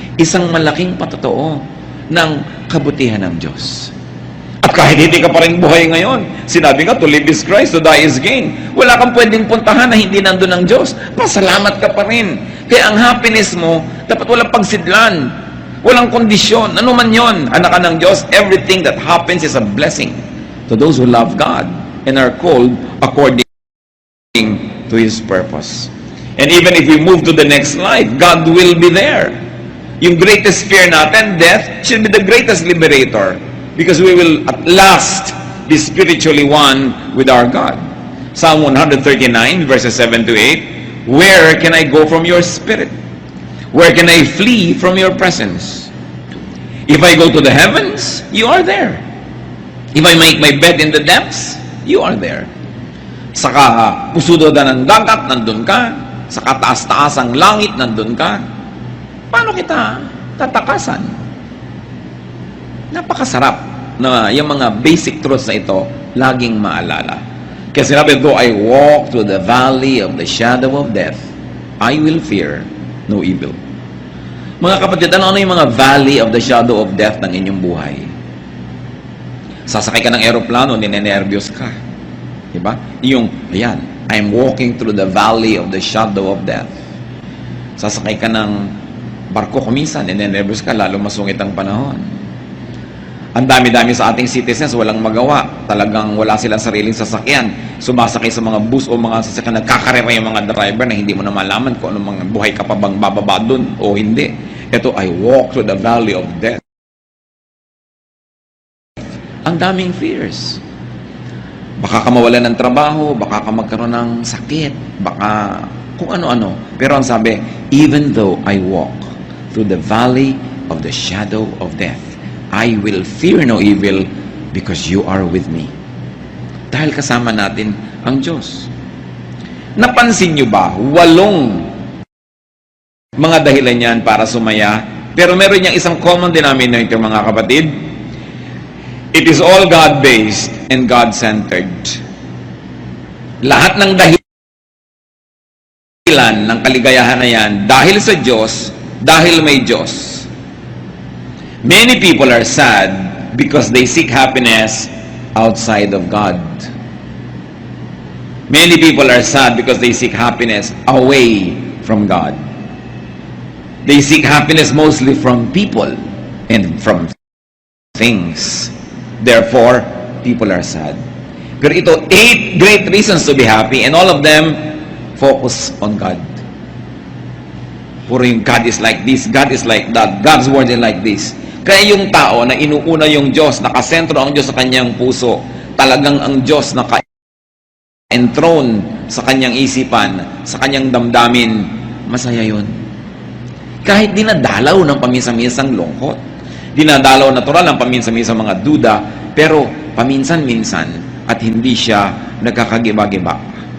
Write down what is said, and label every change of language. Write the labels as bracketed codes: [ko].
[tl] Isang malaking patotoo ng kabutihan ng Diyos. At kahit hindi ka pa rin buhay ngayon, sinabi nga, [en] to live is Christ, to die is gain. [tl] Wala kang pwedeng puntahan na hindi nandun ang Diyos. Pasalamat ka pa rin. Kaya ang happiness mo, dapat walang pagsidlan, walang kondisyon. Ano man yon, anak ka ng Diyos, [en] everything that happens is a blessing to those who love God and are called according to His purpose. And even if we move to the next life, God will be there. Yung greatest fear natin, death, should be the greatest liberator. Because we will at last be spiritually one with our God. Psalm 139, verses 7 to 8, where can I go from your spirit? Where can I flee from your presence? If I go to the heavens, you are there. If I make my bed in the depths, you are there. [tl] Sa pusudodan ng dagat, nandun ka. Sa kataas-taas ang langit, nandun ka. Paano kita tatakasan? Napakasarap na yung mga basic truths na ito laging maalala. Kasi sinabi, [en] though I walk through the valley of the shadow of death, I will fear no evil. [tl] Mga kapatid, ano yung mga [en] valley of the shadow of death [tl] ng inyong buhay? Sasakay ka ng aeroplano, ninenervyos ka. Diba? Yung, ayan, [en] I'm walking through the valley of the shadow of death. [tl] Sasakay ka ng barko kumisan, ninenervyos ka, lalo masungit ang panahon. Ang dami-dami sa ating citizens, walang magawa. Talagang wala silang sariling sasakyan. Sumasakay sa mga bus o mga sasakyan, nagkakarera yung mga driver na hindi mo na malaman kung anong mga buhay ka pa bang bababa dun o hindi. [en] Ito, I walk through the valley of death. [tl] Ang daming fears. Baka ka mawalan ng trabaho, baka ka magkaroon ng sakit, baka kung ano-ano. Pero ang sabi, [en] even though I walk through the valley of the shadow of death, I will fear no evil because you are with me. [tl] Dahil kasama natin ang Diyos. Napansin nyo ba, 8 mga dahilan yan para sumaya, pero meron niyang isang common denominator, mga kapatid. [en] It is all God-based and God-centered. [tl] Lahat ng dahilan ng kaligayahan na yan, dahil sa Diyos, dahil may Diyos. [en] Many people are sad because they seek happiness outside of God. Many people are sad because they seek happiness away from God. They seek happiness mostly from people and from things. Therefore, people are sad. [tl] Pero ito, [en] 8 great reasons to be happy, and all of them focus on God. [tl] Puro yung [en] God is like this, God is like that, God's word is like this. [tl] Kaya yung tao na inuuna yung Diyos, nakasentro ang Diyos sa kanyang puso, talagang ang Diyos naka-enthroned sa kanyang isipan, sa kanyang damdamin, masaya yun. Kahit dinadalaw ng paminsan-minsang lungkot, dinadalaw natural ng paminsan-minsang mga duda, pero paminsan-minsan at hindi siya nagkakagiba-giba.